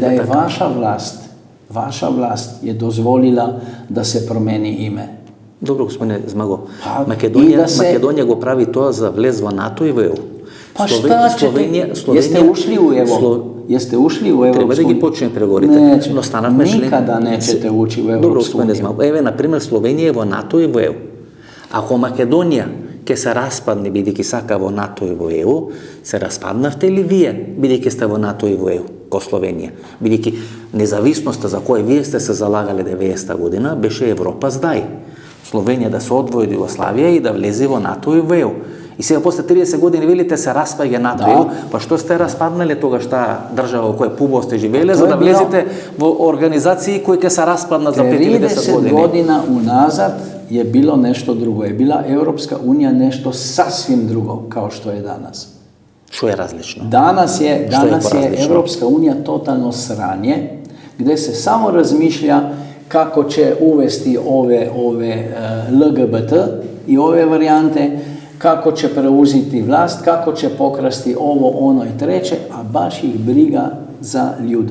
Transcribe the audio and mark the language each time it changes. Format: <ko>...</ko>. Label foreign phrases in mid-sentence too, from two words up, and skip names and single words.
<mk>да е ваша власт е дозволила да се промени име. Добро, господине Змаго. Македонија го прави тоа за влез во НАТО и во ЕУ.</mk> <sr>Па шта Словенија... Јесте ушли у ЕВО? Јесте ушли у Европску?</sr> <mk>Треба да ги почнем преговорите, но станавме член.</mk> <sr>Никада неćete ući u</sr> <mk>Добро,</mk> <sr>Европску</sr> <mk>господине Змаго. Еве, например, Словенија е во НАТО и во ЕУ. Ако Македонија ќе се распадне бидејќи сака во НАТО и во ЕУ, се распаднавте ли вие бидејќи сте во НАТО и во ЕУ, ко Словенија? Бидејќи независноста за која вие сте се залагале 90-та година беше Европа здај. Словенија да се одвои од Југославија и да влезе во НАТО и во ЕУ. И сега после 30 години велите се распаѓа НАТО и ЕУ, па што сте распаднале тогаш таа држава во која пубо сте живееле за да влезете во организации кои ќе се распаднат за 50 години?</mk> <sr>30 година уназад je bilo nešto drugo. Je bila Europska unija nešto sasvim drugo kao što je danas.</sr> <mk>Što je različno?</mk> <sr>Danas je Europska unija totalno sranje, gde se samo razmišlja kako će uvesti ove LGBT i ove varijante, kako će preuzeti vlast, kako će pokrasti ovo, ono i treće, a baš ih briga za ljude.</sr>